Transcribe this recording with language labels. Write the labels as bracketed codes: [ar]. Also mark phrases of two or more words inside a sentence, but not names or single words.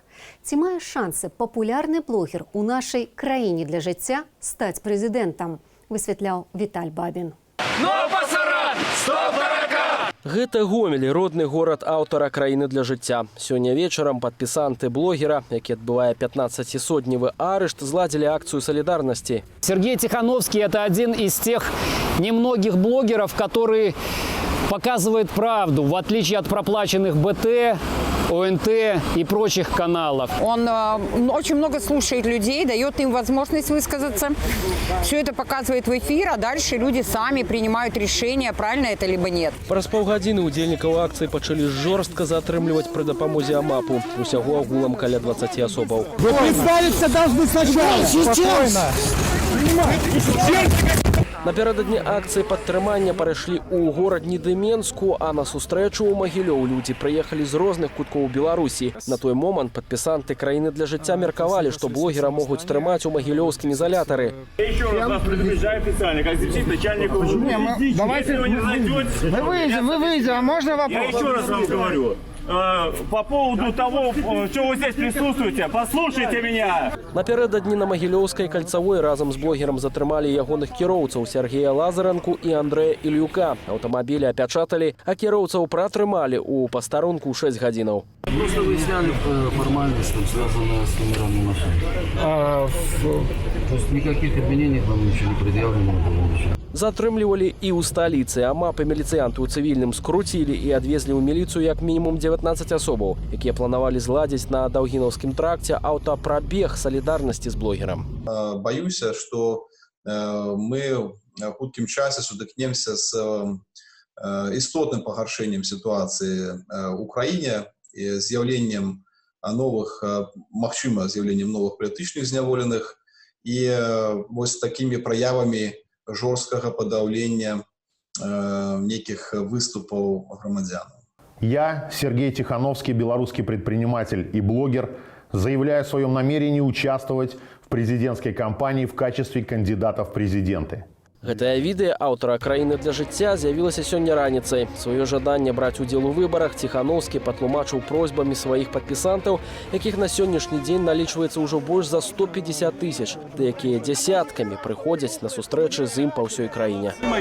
[be] Ці мае шансы папулярны блогер у нашай краіне для жыцця стаць прэзідэнтам, высвятляў Віталь Бабін. Гэта Гомель, родны горад аўтара «Краіны для жыцця». Сёння вечарам падпісанты блогера, які адбывае 15-сотневы арышт, зладзілі акцыю солідарнасці. [ru] Сергей Тихановский – это один из тех немногих блогеров, который показывает правду, в отличие от проплаченных БТ, ОНТ и прочих каналов. Он очень много слушает людей, дает им возможность высказаться. Все это показывает в эфир, а дальше люди сами принимают решение, правильно это либо нет. [be] Праз паўгадзіны удзельнікаў акцыі пачалі жорстка затрымліваць пры дапамозе АМАПу. Усяго агулам каля 20 асобаў. [ru] Вы представиться должны сначала. Спокойно. [be] Напярэдадні акцыі падтрымання перайшлі ў горад Недыменску, а на сустрэчу ў Магілёў людзі прыехалі з розных куткоў Беларусі. На той момант падпісанты «Краіны для жыцця» меркавалі, што блогера могуць трымаць у магілёўскім изоляторы. [ru] Еще раз вас предупреждаю официально, как заместитель начальника УВД. Давайте Если вы не зайдете... Вы выйдете, а можно вопрос? Я еще раз вам говорю. По поводу того, что вы здесь присутствуете, послушайте меня. [be] Напярэдадні на Магілёўскай кальцавой разам з блогерам затрымалі ягоных кіроўцаў Сергея Лазаренку і Андрэя Ільюка. Аўтамабілі апячаталі, а кіроўцаў пратрымалі ў пастарунку 6 гадзінаў. [ru] Просто выясняли формальность, связанную с номерами машин. То есть никаких обвинений вам ничего не предъявлено. [be] Затрымлівалі і ў сталіцы. АМАП і міліцыянты ў цывільным скруцілі і адвезлі ў міліцыю як мінімум 19 асобаў, якія планавалі зладзіць на Даўгінаўскім тракце аўтапрабег салідарнасці з блогерам. Баюся, што мы в хуткім часе сутыкнемся з істотным пагаршэннем сітуацыі ў краіне, з'яўленнем новых, магчыма, з'яўленнем новых палітычных зняволеных і вось такімі праявамі жорсткага падаўлення неких выступаў грамадзян. [ru] Я, Сергей Тихановский, белорусский предприниматель и блогер, заявляю о своем намерении участвовать в президентской кампании в качестве кандидата в президенты. [be] Гэтае відэа аўтара «Краіны для жыцця» з'явілася сёння раніцай. Сваё жаданне браць удзел у выбарах Ціхановскі патлумачыў просьбамі сваіх падпісантаў, якіх на сённяшні дзень налічваецца ўжо больш за 150 000, да якія дзясяткамі прыходзяць на сустрэчы з ім па ўсёй краіне.